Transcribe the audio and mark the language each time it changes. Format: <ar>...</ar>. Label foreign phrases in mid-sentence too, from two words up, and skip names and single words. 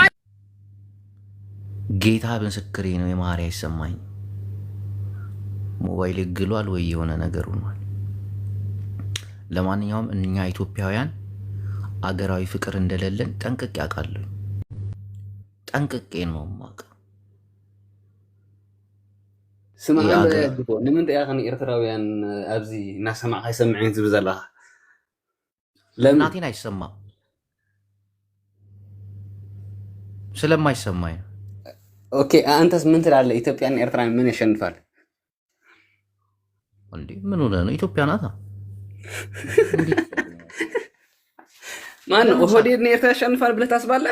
<am>ጌታ ምስክሬ ነው። የመሀሪ አይሰማኝ። ሞባይል ግሏል ወይ የሆነ ነገር ሆኗል። ለማንኛውም እኛ ኢትዮጵያውያን አገራዊ ፍቅር እንደሌለን ጠንቅቄ አውቃለሁ። ጠንቅቄ ነው የማውቀው።</am> <ti>ስማ ንምንታ ኢኻ ኤርትራውያን ኣብዚ እናሰማዕካ ይሰምዐኝ ዝብል ዘለኻ?</ti> <am>ለእናቴን አይሰማም ስለማይሰማኝ። ኦኬ አንተስ ምን ትላለህ? ኢትዮጵያና ኤርትራን ምን ያሸንፋል? እንዴ ምን ሆነ ነው? ኢትዮጵያ ናታ። ማን ኦህዴድና ኤርትራ ያሸንፋል ብለህ ታስባለህ?</am>